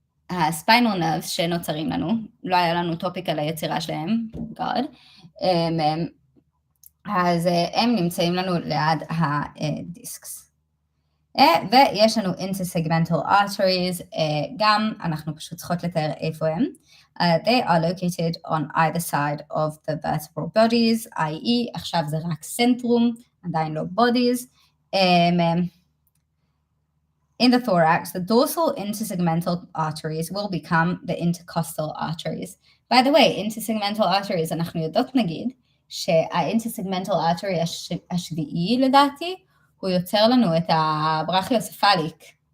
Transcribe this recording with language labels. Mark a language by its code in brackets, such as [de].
[he] הספיינל נרבס שנוצרים לנו, לא היה לנו טופיק על היצירה שלהם, God, אז הם נמצאים לנו ליד הדיסקס. ויש לנו intersegmental arteries, גם אנחנו פשוט צריכות לתאר איפה הם. [en] They are located on either side of the vertebral bodies, i.e. [he] עכשיו זה רק סנטרום, עדיין לא bodies. [en] In the thorax, the dorsal intersegmental arteries will become the intercostal arteries. By the way, [he] intersegmental arteries, אנחנו יודעות נגיד, שה-intersegmental artery השביעי לדעתי, הוא יוצר לנו את הברכיוספליק.